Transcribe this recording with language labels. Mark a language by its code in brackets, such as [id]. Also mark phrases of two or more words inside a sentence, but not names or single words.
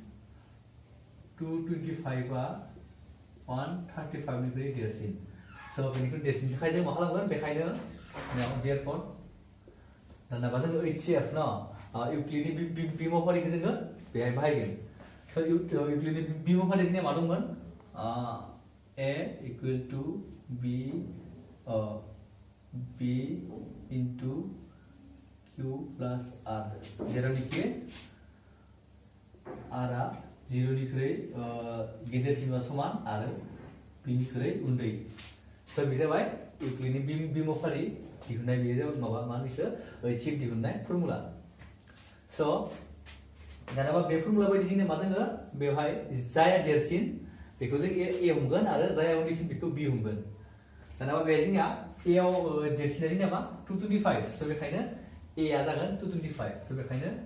[brx] 225 बा 135 निख्रुइ देरसिन स' बेनिख्रुइ देरसिन थाखाय जों मा खालामगोन बेखायनो देरफोर दाना जोङो HCF न इउक्लिडनि बिमाफारिखौ जोङो बेहाय बाहायगोन स' इउक्लिडनि बिमाफारि जोंनिया मा दंमोन [en] A equal to B into Q plus R [brx] जेरावनिखि R आ 0 निख्रुइ गेदेरसिन बा समान आरो B निख्रुइ उन्दै स' बे जाबाय इउक्लिडनि बिमाफारि दिहुननाय बेयो माबा मा होनो HCF दिहुननाय फर्मुला स' दानाबा बे फर्मुला बायदि जोंना मा दोङो बेवहाय जाया देरसिन बेखौ जों A हमगोन आरो जाया उन्दैसिन बेखौ B हमगोन दानाबा बे जोंनिया A आव देरसिना जोंनिया मा 225 स' बेखायनो A आ जागोन 225 स' बेखायनो